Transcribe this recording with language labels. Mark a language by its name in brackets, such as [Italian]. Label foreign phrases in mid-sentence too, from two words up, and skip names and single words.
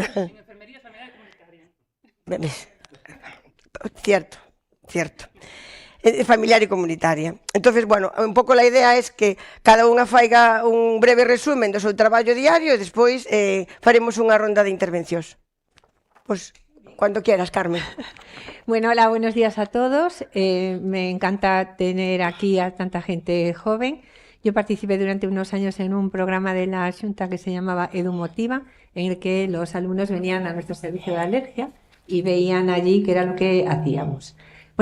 [Galician] En enfermería familiar e comunitaria. [Spanish] Cierto. [Galician] Familiar e comunitaria. Entonces, bueno, un pouco a idea é que cada unha faiga un breve resumen do seu traballo diario e despois faremos unha ronda de intervencións. Pois, [Spanish] cuando quieras, Carmen. Bueno, hola, buenos días a todos. Me encanta tener aquí a tanta gente joven. Yo participé durante unos años en un programa de la Xunta que se llamaba EduMotiva, en el que los alumnos venían a nuestro servicio de alergia y veían allí qué era lo que hacíamos.